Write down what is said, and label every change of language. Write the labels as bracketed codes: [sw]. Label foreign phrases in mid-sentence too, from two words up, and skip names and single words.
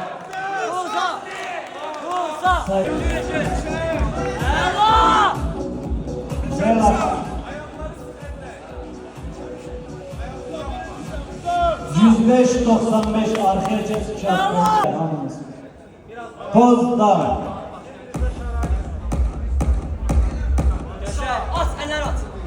[tr] %105-95 arkaya çek hamımız. Pozda. At, eller at.